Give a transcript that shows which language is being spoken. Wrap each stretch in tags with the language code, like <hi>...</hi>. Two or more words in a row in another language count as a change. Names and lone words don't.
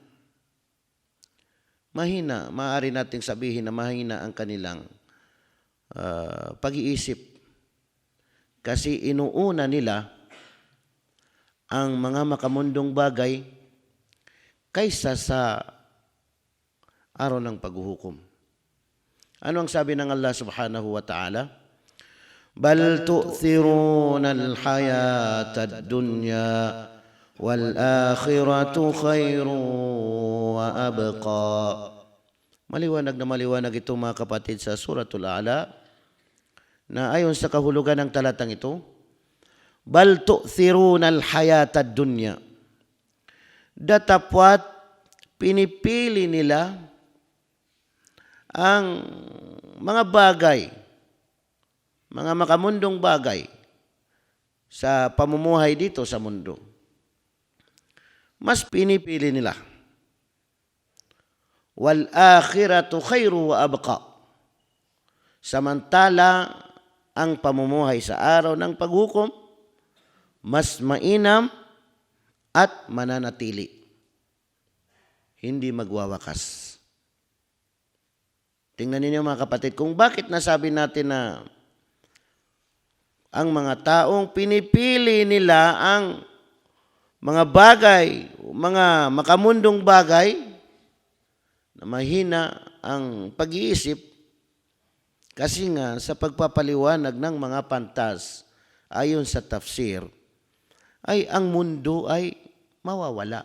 <tl>Mahina, maaari nating sabihin na mahina ang kanilang pag-iisip. Kasi inuuna nila ang mga makamundong bagay kaysa sa araw ng paghuhukom. Ano ang sabi ng Allah</tl> <ar>سبحانه وتعالى? بل تؤثرون الحياة الدنيا والآخرة خير وأبقى.</ar> <tl>Maliwanag na maliwanag ito, mga kapatid, sa Suratul A'la, na ayon sa kahulugan ng talatang ito,</tl> <ar>بل تؤثرون الحياة الدنيا.</ar> <tl>Datapwat pinipili nila ang mga bagay, mga makamundong bagay sa pamumuhay dito sa mundo. Mas pinipili nila.</tl> <ar>والآخرة خير وأبقى.</ar> <tl>Samantala ang pamumuhay sa araw ng paghukom mas mainam at mananatili. Hindi magwawakas. Tingnan ninyo, mga kapatid, kung bakit nasabi natin na ang mga taong pinipili nila ang mga bagay, mga makamundong bagay na mahina ang pag-iisip, kasi nga sa pagpapaliwanag ng mga pantas ayon sa tafsir, ay ang mundo ay mawawala.</tl>